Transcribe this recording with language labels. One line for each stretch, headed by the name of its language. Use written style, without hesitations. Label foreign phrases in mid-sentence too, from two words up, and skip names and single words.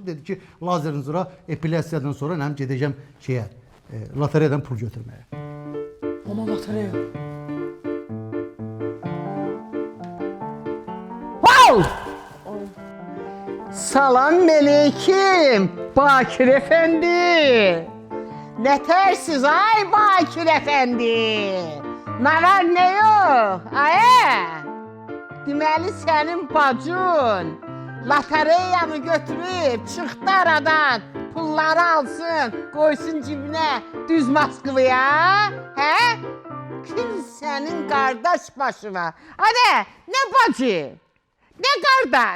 Azerbaijani: Dedi ki, lazerin sonra epilyasiyadan sonra nəm gedəcəm şeyə, lotereyadan pul götürməyə. Mama lotereya. Wow!
Turkish: Salam aleyküm Bakir Efendi. Ne tersiz ay Bakir Efendi. Ne var ne yok ay.
Azerbaijani: Deməli sənin bacın lotereyanı götürüb çıxdı aradan. Pulları alsın, qoysun cibinə düz Moskvaya. Hə? Kim sənin qardaş başına? Hadi, nə bacı? Nə qardaş?